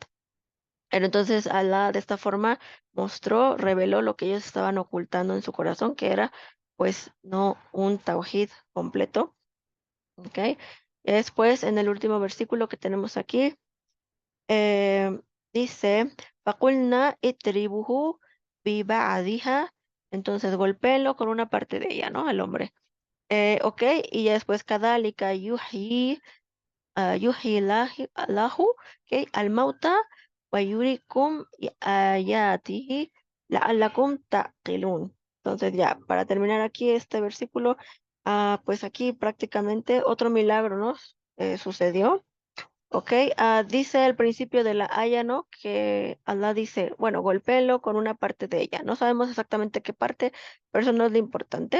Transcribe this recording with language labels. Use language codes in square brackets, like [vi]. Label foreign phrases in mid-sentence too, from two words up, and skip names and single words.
[es] Pero entonces Alá de esta forma mostró, reveló lo que ellos estaban ocultando en su corazón, que era pues no un tawhid completo, ¿ok? Y después, en el último versículo que tenemos aquí, eh, dice, [ar] فقلنا اضربوه ببعضها, [es] entonces golpéenlo con una parte de ella, ¿no? Al hombre. Ok, y ya después, [ar] كذلك يحيي الله, ok, الموتى ويريكم آياته لعلكم تعقلون. [es] Entonces ya, para terminar aquí este versículo, pues aquí prácticamente otro milagro, ¿no? Sucedió. Ok, dice al principio de la aya, ¿no? Que Allah dice, bueno, golpéelo con una parte de ella. No sabemos exactamente qué parte, pero eso no es lo importante.